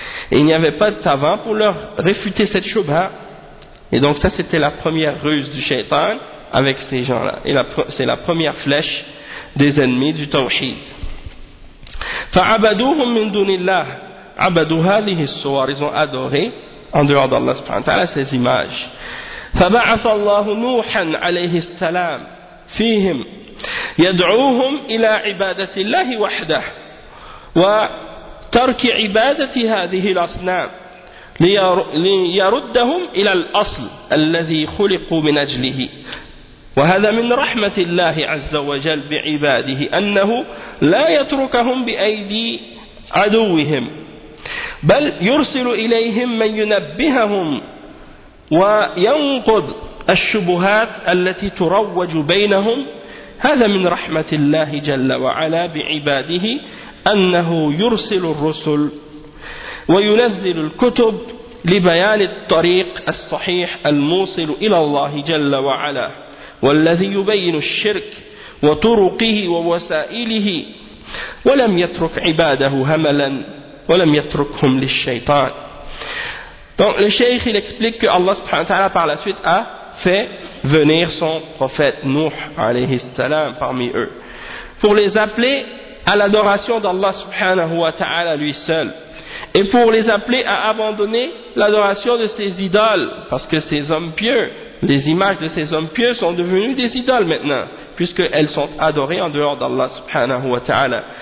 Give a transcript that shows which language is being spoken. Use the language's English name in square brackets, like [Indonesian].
[French] Et il n'y avait pas de savant pour leur réfuter cette shubha. Et donc ça, c'était la première ruse du shaitan avec ces gens-là. Et la, c'est la première flèche des ennemis du tawhid. [Arabic] فَعَبَدُوهُمْ مِنْ دُونِ اللَّهِ عَبَدُوهَا لِهِ الصُّوَرِ [French] Ils ont adoré en dehors d'Allah subhanahu wa ta'ala ces images. [Arabic] فَبَعَثَ اللَّهُ نُوحًا عَلَيْهِ السَّلَامِ فيهم يدعوهم إلى عبادة الله وحده وترك عبادة هذه الأصنام ليردهم إلى الأصل الذي خلقوا من أجله وهذا من رحمة الله عز وجل بعباده أنه لا يتركهم بأيدي عدوهم بل يرسل إليهم من ينبههم وينقض الشبهات التي تروج بينهم هذا من رحمة الله جل وعلا بعباده أنه يرسل الرسل وينزل الكتب لبيان الطريق الصحيح الموصل إلى الله جل وعلا والذي يبين الشرك وطرقه ووسائله ولم يترك عباده هملا ولم يتركهم للشيطان. [French] Donc le cheikh il explique que Allah subhanahu wa ta'ala par la suite a fait venir son prophète Nuh alayhi salam parmi eux pour les appeler à l'adoration d'Allah subhanahu wa ta'ala lui seul et pour les appeler à abandonner l'adoration de ses idoles parce que ces hommes pieux, les images de ces hommes pieux sont devenues des idoles maintenant puisqu'elles sont adorées en dehors d'Allah subhanahu wa ta'ala.